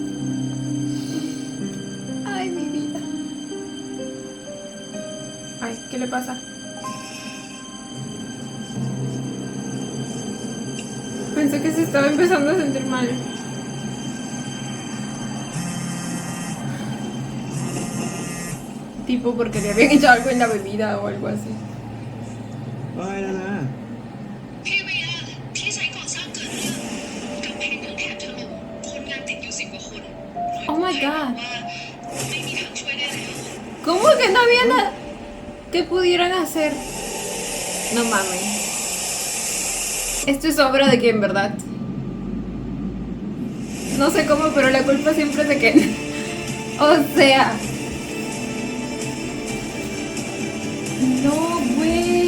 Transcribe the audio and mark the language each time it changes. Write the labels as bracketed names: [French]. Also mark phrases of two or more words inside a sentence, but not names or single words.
[Spanish] Ay, mi vida. Ay, que le pasa? Pensé que se estaba empezando a sentir mal. Tipo porque le habían echado algo en la bebida o algo así. [Thai] ว่าไงนะ พี่เวียที่ไซต์ก่อสร้างเกิดเรื่องกำแพงยังแถบถล่มคนงานติดอยู่10 กว่าคน [English] Oh my god. [Thai] ว่าไม่มีทางช่วยได้แล้ว [Spanish] ¿Cómo que no había nada que pudieran hacer? No mames. Esto es obra de Ken, ¿verdad? No sé cómo, pero la culpa siempre es de Ken. O sea. No, güey.